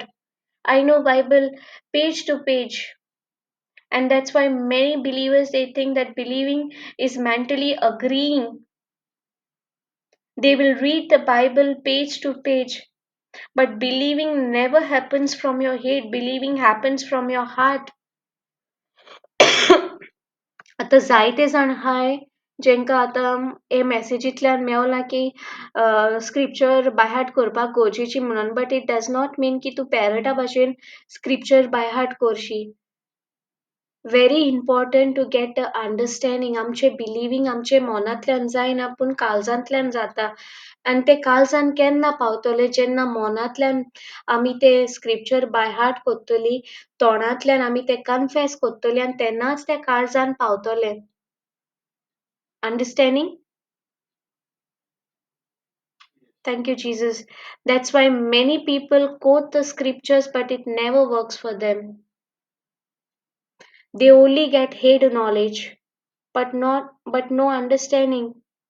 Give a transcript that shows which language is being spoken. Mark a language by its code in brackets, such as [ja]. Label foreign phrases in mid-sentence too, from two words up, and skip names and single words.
[en] I know Bible page to page. And that's why many believers, they think that believing is mentally agreeing. They will read the Bible page to page, but believing never happens from your head. Believing happens from your heart. [kok] आता जायते जाण हाय जेंका आतां हे मॅसेजींतल्यान मेवलां की [en] scripture by heart [kok] करपाक गरजेची म्हणून [en] but it does not mean [kok] की तूं पेरटा भाशेन [en] scripture by heart [kok] करशी. [en] Very important to get a understanding. [kok] आमचे बिलिव्हिंग आमचे मनांतल्यान जायना पूण काळजांतल्यान जाता. आनी ते काळजान केन्ना पावतले जेन्ना मनांतल्यान आमी ते [en] scripture by heart [kok] करतलीं, तोंडांतल्यान आमी ते कन्फेस करतलीं आनी तेन्नाच ते काळजान पावतले. [en] Understanding? Thank you, Jesus. That's why many people quote the scriptures, but it never works for them. They only get head knowledge, but no understanding.